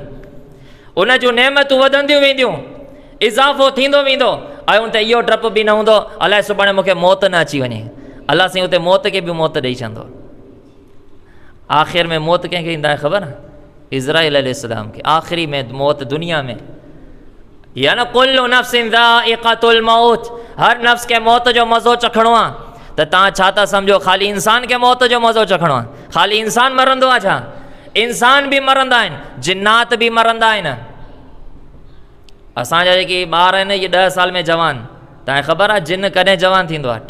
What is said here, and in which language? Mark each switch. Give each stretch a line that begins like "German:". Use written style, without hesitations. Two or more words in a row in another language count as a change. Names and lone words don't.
Sindhi: उन जूं नेमतूं वधंदियूं वेंदियूं, इज़ाफ़ो थींदो वेंदो, ऐं उते इहो डपु बि न हूंदो अलाए सुभाणे मूंखे मौत न अची वञे। अलाह साईं उते मौत खे बि मौत ॾेई छॾंदो। आख़िर में मौत कंहिंखे ईंदा आहे ख़बर? इज़राइल अलैहिस्सलाम खे। आख़िरी में मौत दुनिया में या न
Arabic: كل نفس ذائقة الموت,
Sindhi: हर नफ्स खे मौत जो मज़ो चखणो आहे। त तव्हां छा था सम्झो ख़ाली इंसान खे मौत जो मज़ो चखणो आहे? ख़ाली इंसान मरंदो आहे छा? इंसान बि मरंदा आहिनि, जिन्नात बि मरंदा आहिनि। असांजा जेके ॿार आहिनि इहे 10 साल में जवान, तव्हांखे ख़बर आहे जिन कॾहिं जवान थींदो आहे?